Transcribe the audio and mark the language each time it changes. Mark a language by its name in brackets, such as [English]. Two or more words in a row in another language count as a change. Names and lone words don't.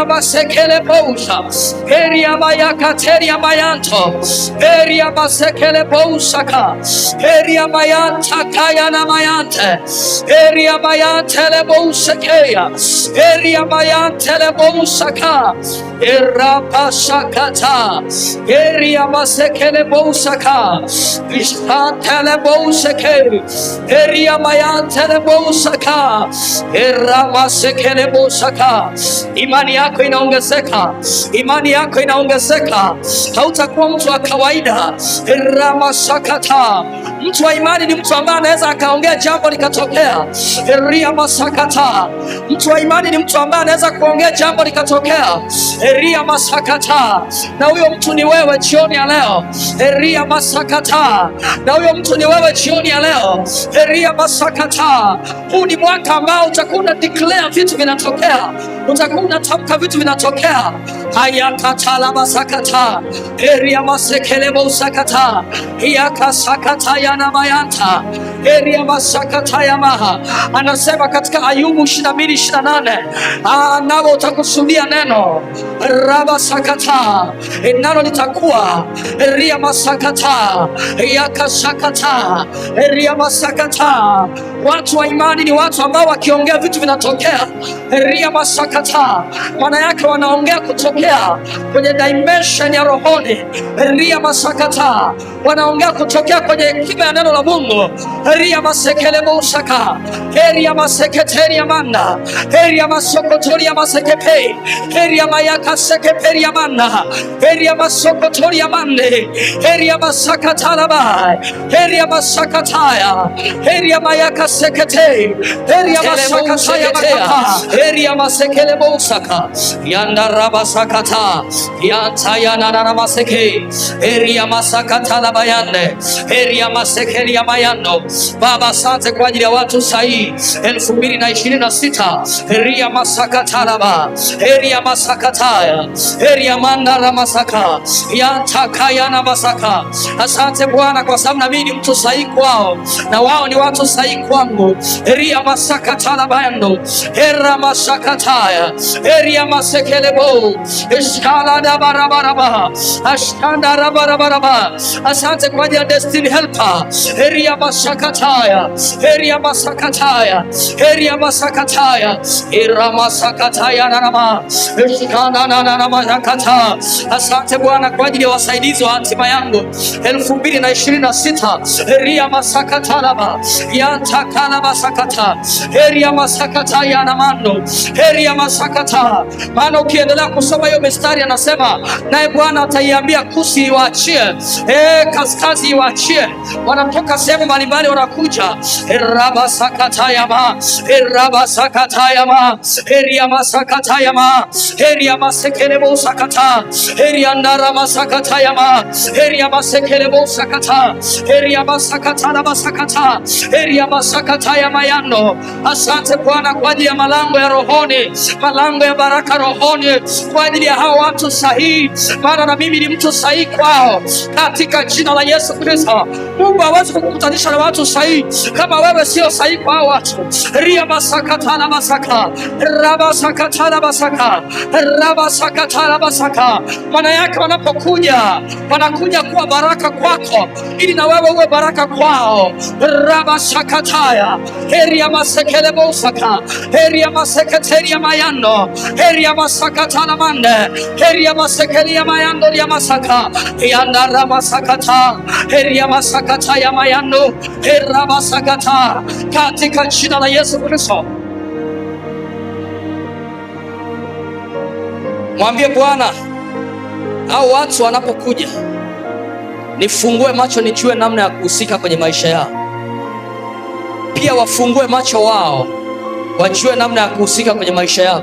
[Swahili] masekele bousa eria mayakateria mayanto eria masekele bousaka eria mayanta kayana mayante eria mayantele bousekeya eria mayantele bousaka erapasakata eria masekele bousaka istantele bouseke eria mayantele bousaka eramasekele bousaka. Imani yako inaongezeka, hautakuwa mtu wa kawaida. Ramasakata, mtu wa imani ni mtu ambaye anaweza akaongea jambo likatokea. Ramasakata, mtu wa imani ni mtu ambaye anaweza kuongea jambo likatokea. Ramasakata, na huyo mtu ni wewe jioni ya leo. Ramasakata, na huyo mtu ni wewe jioni ya leo. Ramasakata, huu ni mwaka ambao utakuwa una declare vitu vinatokea, utakuwa unatamka vitu vinatokea. Hayakatala masakata eria masekele bosakata yakasakata yana mayanta eria masakata ya maha. Anasema katika Ayubu 22:28, nalo utakusudia neno raba sakata, nalo litakuwa eria masakata yakasakata eria masakata. Watu wa imani ni watu ambao wakiongea vitu vinatokea. Eria masakata, maana yake wanaongea kutokea kwenye dimension ya rohoni. Eria masakata, wanaongea kutokea kwenye hekima ya neno la Mungu. Eria masekele bosaka eria maseketeria manda eria masokotoria masekepe eria mayaka sekeperia manda eria masokotoria mande eria masakata laba eria masakataya eria mayaka sekete eria masakataya makapa eria masekele bosaka yanda rabasa masakata yantayana na maseke eria masakata la bayande eria masekeli ya mayando. Baba, asante kwa ajili ya watu sahihi 2026 eria masakata laba eria masakataya eria mandara masaka yantakaya na masaka. Asante Bwana kwa sababu na mimi ni mtu sahihi kwao na wao ni watu sahihi kwangu. Eria masakata la bayando era masakataya eria masekelebo eskala da barabaraba ashkanda rabarabaraba. Asante kwa ajili ya [English] destiny helper eria masakataya eria masakataya eria masakataya era masakataya nanama eskanda nanama yakata. [Swahili] Asante Bwana kwa ajili ya wasaidizi wa hatima yangu 2026 eria masakatalaba yantakala masakata eria masakata yanamando eria masakata. Maana ukiendelea kusoma hiyo mistari anasema naye Bwana ataiambia Kusi iwaachie, kaskazi iwaachie. Wanatoka sehemu mbalimbali wanakuja eraba sakata yama eraba sakata yama eria masakata yama eria masekelebo sakata eria ndara masakata yama eria masekelebo sakata eria masakata na masakata eria masakata yama yano. Asante Bwana kwa ajili ya malango ya rohoni, malango ya baraka rohoni kwa ajili ya hao watu sahihi, maana na mimi ni mtu sahihi kwao katika jina la Yesu Kristo. Mungu hawezi kukutanisha na watu sahihi kama wewe sio sahihi kwa hao watu. Ria masakata na masaka raba sakata na masaka raba sakata na masaka. Maana yake wanapokuja wanakuja kuwa baraka kwako ili na wewe uwe baraka kwao. Raba sakataya eria masekelebo saka eria maseketeria mayando eria masakata na mande eria masekelia mayando ya masaka yandara masakata eria masakata ya mayando era masakata katika jina la Yesu Kristo. Mwambie Bwana au watu wanapokuja nifungue macho nijue namna ya kuhusika kwenye maisha yao. Pia wafungue macho wao wajue namna ya kuhusika kwenye maisha yao.